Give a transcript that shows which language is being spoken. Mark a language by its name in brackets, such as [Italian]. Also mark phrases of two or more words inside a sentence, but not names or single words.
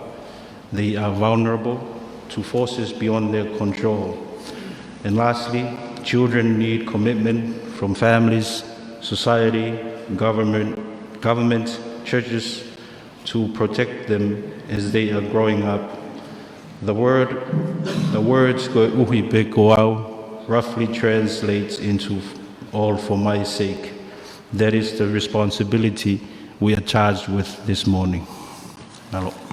[English] They are vulnerable to forces beyond their control. And lastly, children need commitment from families, society, government, churches to protect them as they are growing up. The words [Tongan] "Koe uhi pe ko au" [English] roughly translates into "all for my sake." That is the responsibility we are charged with this morning. Nalo.